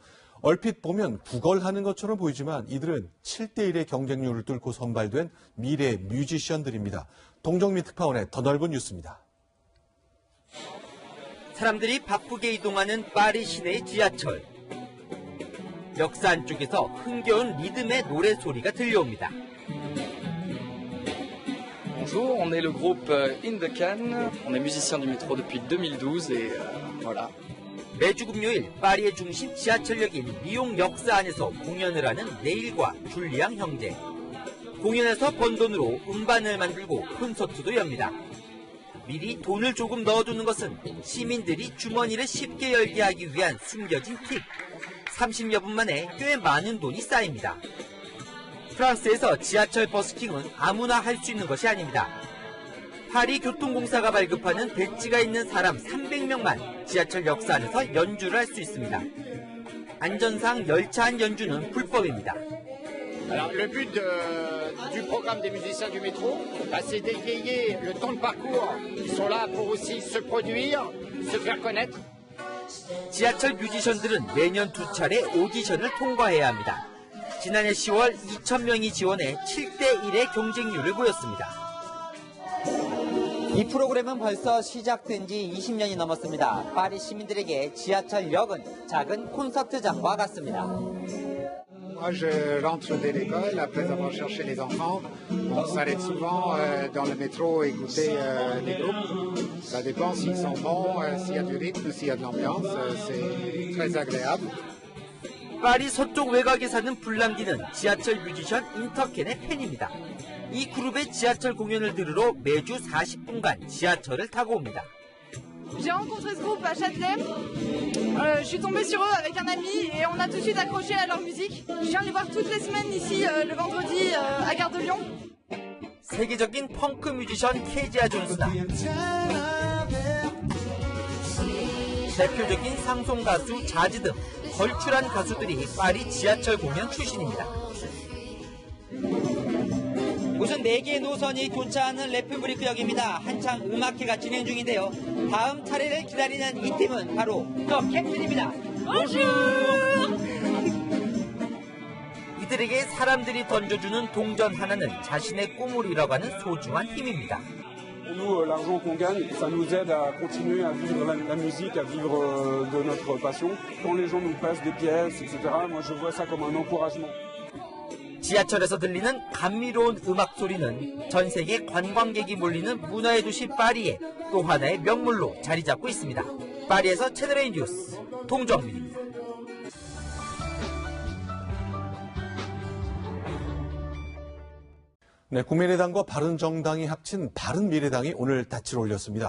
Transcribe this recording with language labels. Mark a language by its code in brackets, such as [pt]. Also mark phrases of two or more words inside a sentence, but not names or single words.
[ko] 얼핏 보면 구걸하는 것처럼 보이지만 이들은 7대1의 경쟁률을 뚫고 선발된 미래의 뮤지션들입니다. 동정민 특파원의 더 넓은 뉴스입니다. 사람들이 바쁘게 이동하는 파리 시내의 지하철. 역사 안쪽에서 흥겨운 리듬의 노래소리가 들려옵니다. [fr] Bonjour, on est le groupe In the Can. On est musicien du métro depuis 2012 et voilà. [ko] 매주 금요일 파리의 중심 지하철역인 리옹 역사 안에서 공연을 하는 네일과 줄리앙 형제. 공연에서 번 돈으로 음반을 만들고 콘서트도 엽니다. 미리 돈을 조금 넣어두는 것은 시민들이 주머니를 쉽게 열게 하기 위한 숨겨진 팁. 30여 분 만에 꽤 많은 돈이 쌓입니다. 프랑스에서 지하철 버스킹은 아무나 할 수 있는 것이 아닙니다. 파리 교통공사가 발급하는 배지가 있는 사람 300명만 지하철 역사 안에서 연주를 할 수 있습니다. 안전상 열차 안 연주는 불법입니다. [fr] Alors, le but du programme des musiciens du métro, c'est d'égayer le temps de parcours. Ils sont là pour aussi se produire, se faire connaître. [ko] 지하철 뮤지션들은 매년 2차례 오디션을 통과해야 합니다. 지난해 10월 2,000명이 지원해 7대1의 경쟁률을 보였습니다. 이 프로그램은 벌써 시작된 지 20년이 넘었습니다. 파리 시민들에게 지하철역은 작은 콘서트장과 같습니다. [fr] Moi, je rentre dès l'école, après avoir cherché les enfants. On s'arrête souvent dans le métro écouter les groupes. Ça dépend s'ils sont bons, s'il y a du rythme, s'il y a de l'ambiance. C'est très agréable. [ko] 파리 서쪽 외곽에 사는 블랑디는 지하철 뮤지션 인터켄의 팬입니다. 이 그룹의 지하철 공연을 들으러 매주 40분간 지하철을 타고 옵니다. [fr] J'ai rencontré ce groupe à Châtelet. Je suis tombée sur eux avec un ami et on a tout de suite accroché à leur musique. Je viens les voir toutes les semaines ici le vendredi à Gare de Lyon. [ko] 세계적인 펑크 뮤지션 케지아 존스나 대표적인 상송 가수 자즈 등 걸출한 가수들이 파리 지하철 공연 출신입니다. 우선 4개의 노선이 교차하는 레프브리크역입니다. 한창 음악회가 진행 중인데요. 다음 차례를 기다리는 이 팀은 바로 더 캡틴입니다. 이들에게 사람들이 던져주는 동전 하나는 자신의 꿈을 이뤄가는 소중한 힘입니다. [fr] Nous, l'argent qu'on gagne, ça nous aide à continuer à vivre la musique, à vivre de notre passion. Quand les gens nous passent des pièces, etc., moi je vois ça comme un encouragement. [ko] 지하철에서 들리는 감미로운 음악 소리는 전 세계 관광객이 몰리는 문화의 도시 파리의 또 하나의 명물로 자리 잡고 있습니다. 파리에서 채널A 뉴스 동정민입니다. 네, 국민의당과 바른정당이 합친 바른미래당이 오늘 닻을 올렸습니다.